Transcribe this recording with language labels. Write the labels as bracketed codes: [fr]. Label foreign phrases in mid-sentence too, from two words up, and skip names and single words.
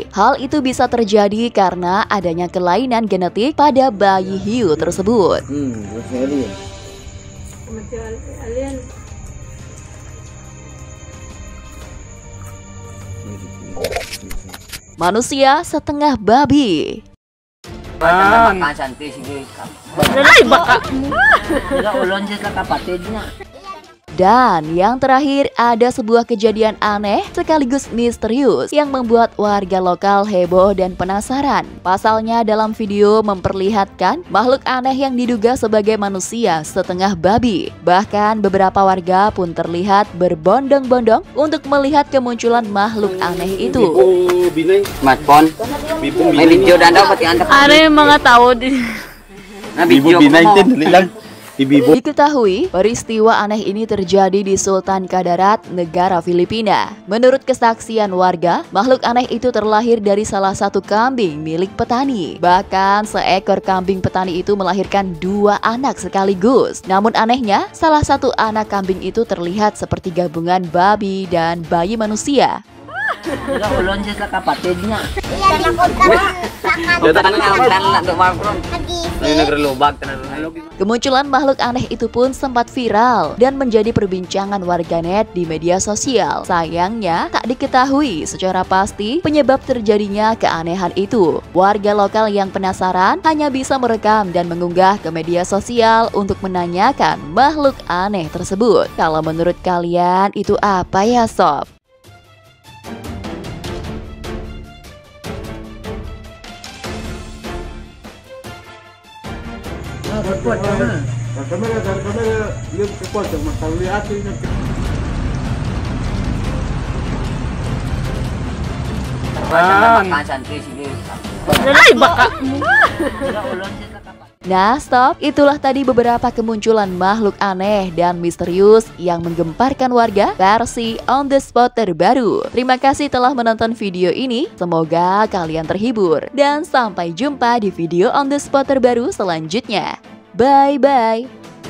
[id] Hal itu bisa terjadi karena adanya kelainan genetik pada bayi hiu tersebut. Manusia setengah babi. [tl] Ay, baka. Ulon siya sa kapatid niya. [id] Dan yang terakhir ada sebuah kejadian aneh sekaligus misterius yang membuat warga lokal heboh dan penasaran. Pasalnya dalam video memperlihatkan makhluk aneh yang diduga sebagai manusia setengah babi. Bahkan beberapa warga pun terlihat berbondong-bondong untuk melihat kemunculan makhluk aneh itu. Smartphone. May video dan dapat yang [tl] Ano yung mga tao din? na video mo. [id] Diketahui, peristiwa aneh ini terjadi di Sultan Kadarat, negara Filipina. Menurut kesaksian warga, makhluk aneh itu terlahir dari salah satu kambing milik petani. Bahkan seekor kambing petani itu melahirkan 2 anak sekaligus. Namun anehnya, salah satu anak kambing itu terlihat seperti gabungan babi dan bayi manusia. [tl] Ulon siya sa kapatid niya. [id] Kemunculan makhluk aneh itu pun sempat viral dan menjadi perbincangan warganet di media sosial. Sayangnya, tak diketahui secara pasti penyebab terjadinya keanehan itu. Warga lokal yang penasaran hanya bisa merekam dan mengunggah ke media sosial untuk menanyakan makhluk aneh tersebut. Kalau menurut kalian itu apa ya sob? Kuat sama. Kamera dari kamera lihat kuat mas kalau lihat ini. [tl] Ay, baka. Ulon siya sa kapatid. [id] Nah stop, itulah tadi beberapa kemunculan makhluk aneh dan misterius yang menggemparkan warga versi On The Spot terbaru. Terima kasih telah menonton video ini, semoga kalian terhibur. Dan sampai jumpa di video On The Spot terbaru selanjutnya. Bye-bye.